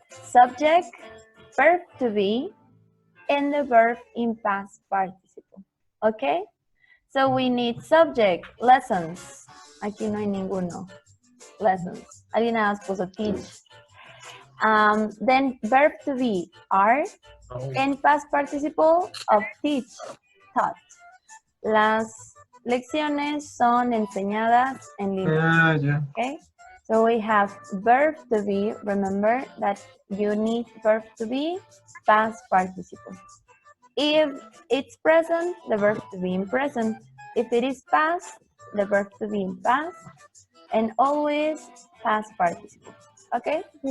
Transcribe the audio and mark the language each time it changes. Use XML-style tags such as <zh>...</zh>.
<en>Subject, verb to be, and the verb in past participle. Okay? So we need subject, lessons.</en> <es>Aquí no hay ninguno. Lessons. Alguien nada más puso teach.</es> <en>Then verb to be, are, and past participle of teach, taught.</en> <es>Las lecciones son enseñadas en línea.</es> <en>Okay? So we have verb to be. Remember that you need verb to be, past participle. If it's present, the verb to be in present. If it is past, the verb to be in past. And always past participle. Okay?</en>